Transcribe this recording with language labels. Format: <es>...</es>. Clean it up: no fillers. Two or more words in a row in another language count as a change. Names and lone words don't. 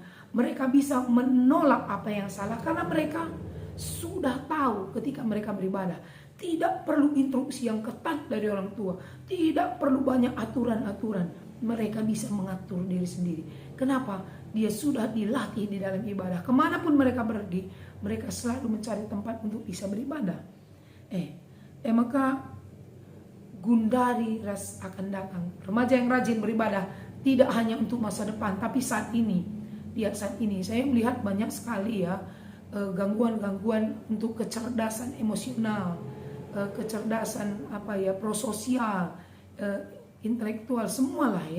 <id>Mereka bisa menolak apa yang salah karena mereka sudah tahu ketika mereka beribadah. Tidak perlu instruksi yang ketat dari orang tua. Tidak perlu banyak aturan-aturan. Mereka bisa mengatur diri sendiri. Kenapa? Dia sudah dilatih di dalam ibadah. Kemanapun mereka pergi, mereka selalu mencari tempat untuk bisa beribadah. Maka</id> <btx>gundari ras</btx> <id>akan datang. Remaja yang rajin beribadah tidak hanya untuk masa depan, tapi saat ini. Lihat saat ini, saya melihat banyak sekali ya gangguan-gangguan untuk kecerdasan emosional, kecerdasan prososial, intelektual, semualah ya.</id>